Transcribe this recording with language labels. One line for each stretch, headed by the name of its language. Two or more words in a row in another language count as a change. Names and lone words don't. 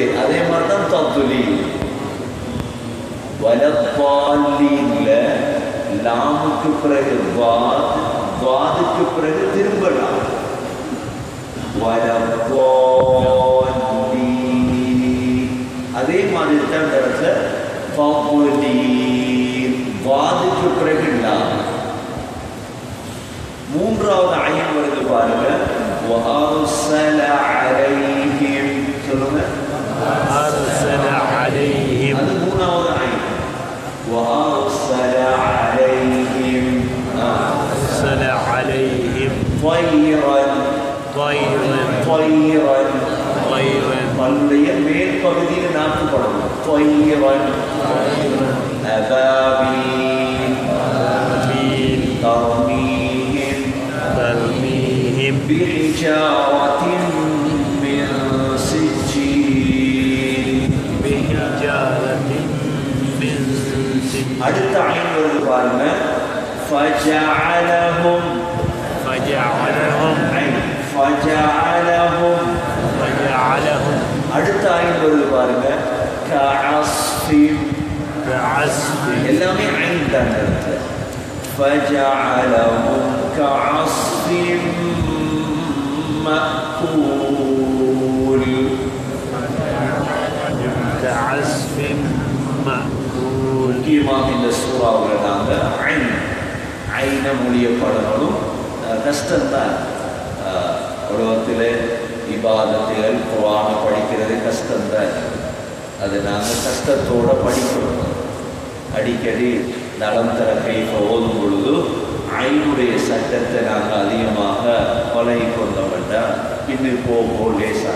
Tamil: அதே மாதிரி தான் தضلீல். வலضالீன்ல லாமுக்கு பிறகு வாத், வாதுக்கு பிறகு திரும்பலாம். வலضالீன் அதே மாதிரி தான் இந்த இடத்துல தضلீல் வாதுக்கு பிறகு லாம். மூன்றாவது ஐன் வருது பாருங்க.
Arabic: وأرسل عليهم சொல்லுங்க. أرسل عليهم
Tamil: அது மூணாவது ஐன்.
Arabic: وأرسل عليهم أرسل عليهم طيرا طيرا طيرا طيرا
Tamil: பல்லுடைய மேல் பகுதியில் நாக்கு படணும்.
Arabic: طيرا أبابيل ترميهم ترميهم بحجارة من سجيل بحجارة من سجيل.
Tamil: அடுத்த ஐன் வருது பாருங்க.
Arabic: فجعلهم فجعلهم ஐன் فجعلهم فجعلهم
Tamil: அடுத்த ஐன் வருது பாருங்க.
Arabic: كعصف كعصف
Tamil: எல்லாமே ஐன் தான் இருக்கு.
Arabic: فجعلهم كعصف مأكول كعصف مأكول.
Tamil: முக்கியமாக இந்த சூறாவில் நாங்கள் ஐனை மொழியப்படணும். கஷ்டம்தான். உலகத்தில் இபாதத்துகள் குர்ஆனை படிக்கிறது கஷ்டம்தான். அது நாங்கள் கஷ்டத்தோடு படிக்கணும். அடிக்கடி நலம் தர கைஃப ஓதும் பொழுது ஐனுடைய சட்டத்தை நாங்கள் அதிகமாக பழகி கொண்டோம்னா பின்னர் போக லேசாக.